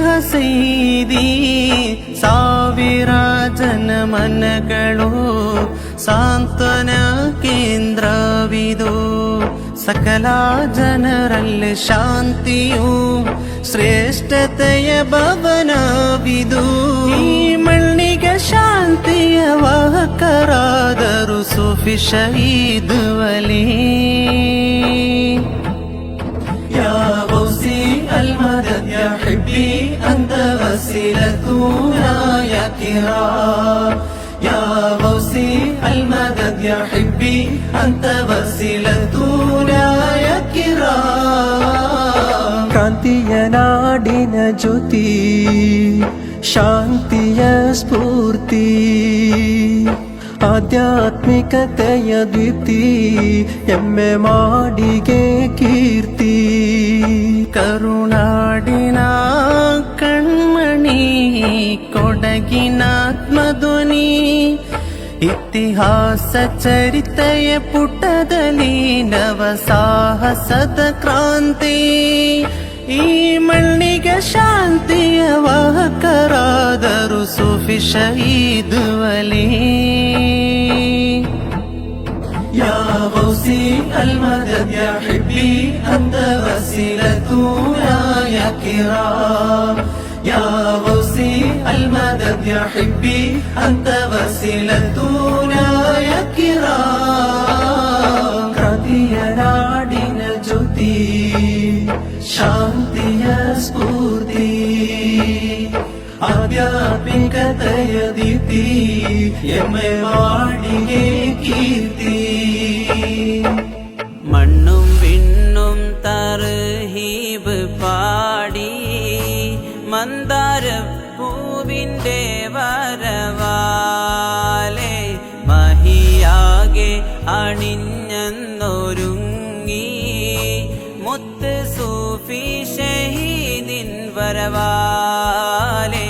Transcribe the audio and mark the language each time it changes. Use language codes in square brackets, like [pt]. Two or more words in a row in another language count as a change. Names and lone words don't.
[kn] ಸೈದಿ ಸಾವಿರ ಜನ ಮನಗಳು ಸಾಂತ್ವನ ಕೇಂದ್ರವಿದು ಸಕಲ ಜನರಲ್ಲಿ ಶಾಂತಿಯು ಶ್ರೇಷ್ಠತೆಯ ಭವನವಿದು ಈ ಮಣ್ಣಿಗೆ ಶಾಂತಿಯ ವಾಹಕರಾದರು ಸೂಫಿ ಶಹೀದ್ ವಲಿ [ar] يا غوثي المدد يا حبي أنت وسيلتنا يا كرام يا غوثي المدد يا حبي أنت وسيلتنا يا [kn] كرام ಕ್ರಾಂತಿಯ ನಾಡಿನ ಜ್ಯೋತಿ ಶಾಂತಿಯ ಸ್ಫೂರ್ತಿ ಆಧ್ಯಾತ್ಮಿಕತೆಯ ದೀಪ್ತಿ ಎಮ್ಮೆ ಮಾಡಿಗೆ ಕೀರ್ತಿ ಕರುನಾಡಿನ ಕಣ್ಮಣಿ ಕೊಡಗಿನಾತ್ಮಧ್ವನಿ ಇತಿಹಾಸ ಚರಿತೆಯ ಪುಟದಲ್ಲಿ ನವ ಸಾಹಸದ ಕ್ರಾಂತಿ, ಈ ಮಣ್ಣಿಗೆ ಶಾಂತಿಯ ವಾಹಕರಾದರು ಸೂಫಿ ಶಹೀದ್ ವಲಿ. [ar] يا غوثي المدد يا حبي أنت وسيلتنا يا كرام. يا غوثي المدد يا حبي أنت وسيلتنا يا كرام. [kn] ಕ್ರಾಂತಿಯ ನಾಡಿನ ಜ್ಯೋತಿ, ಶಾಂತಿಯ ಸ್ಫೂರ್ತಿ, ಆಧ್ಯಾತ್ಮಿಕತೆಯ ದೀಪ್ತಿ, ಎಮ್ಮೆ ವಾಡಿಗೆ ಕೀರ್ತಿ. [ml] മണ്ണും വിണ്ണും തർഹീബ് പാടി മന്ദാരപ്പൂവിൻ്റെ വരവാലെ മഹിയാകെ അണിഞ്ഞൊരുങ്ങി മുത്ത് സൂഫി ഷഹീദിൻ വരവാലെ.